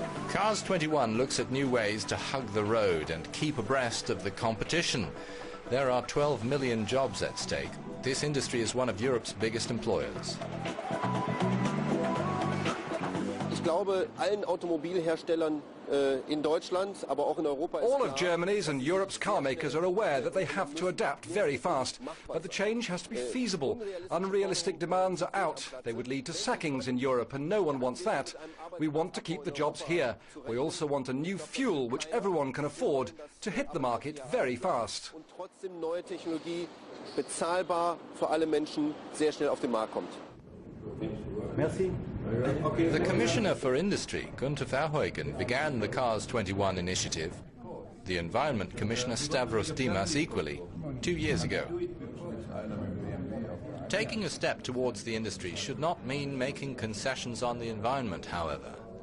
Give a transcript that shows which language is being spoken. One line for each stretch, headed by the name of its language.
English: Cars 21 looks at new ways to hug the road and keep abreast of the competition. There are 12 million jobs at stake. This industry is one of Europe's biggest employers.
German: glaube, allen Automobilherstellern in Deutschland, aber auch in Europa.
English: All of Germany's and Europe's car makers are aware that they have to adapt very fast, but the change has to be feasible. Unrealistic demands are out. They would lead to sackings in Europe, and no one wants that. We want to keep the jobs here. We also want a new fuel which everyone can afford to hit the market very fast.
German: Und trotzdem neue Technologie bezahlbar für alle Menschen sehr schnell auf den Markt kommt.
French: Merci.
English: The Commissioner for Industry, Gunther Verheugen, began the Cars 21 initiative. The Environment Commissioner Stavros Dimas equally, 2 years ago. Taking a step towards the industry should not mean making concessions on the environment, however.